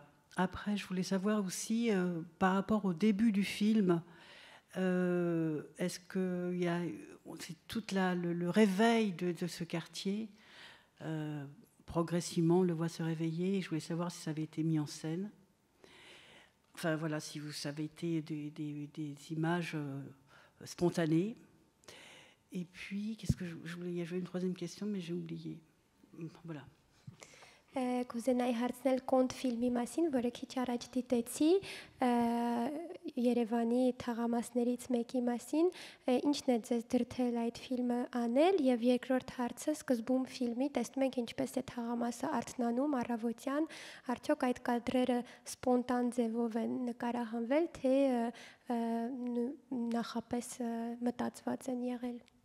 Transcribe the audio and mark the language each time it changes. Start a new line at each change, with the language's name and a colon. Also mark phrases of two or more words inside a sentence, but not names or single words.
French: Après, je voulais savoir aussi, par rapport au début du film, est-ce que c'est tout le réveil de ce quartier, progressivement, on le voit se réveiller, et je voulais savoir si ça avait été mis en scène. Enfin, voilà, si ça avait été des images spontanées. Et puis, qu'est-ce que je voulais... J'avais une troisième question, mais j'ai oublié. Voilà.
Armenian: Կուզենայի հարցնել կոնտ ֆիլմի մասին, որը քիչ առաջ դիտեցի, Երևանի թաղամասներից մեկի մասին, ինչն է ձեզ դրդել այդ ֆիլմը անել, եւ երկրորդ հարցը սկզբում ֆիլմի տեսնում ենք ինչպես է թաղամասը արթնանում առավոտյան, արդյոք այդ կադրերը սպոնտան ձևով են նկարահանվել, թե նախապես մտածված են եղել։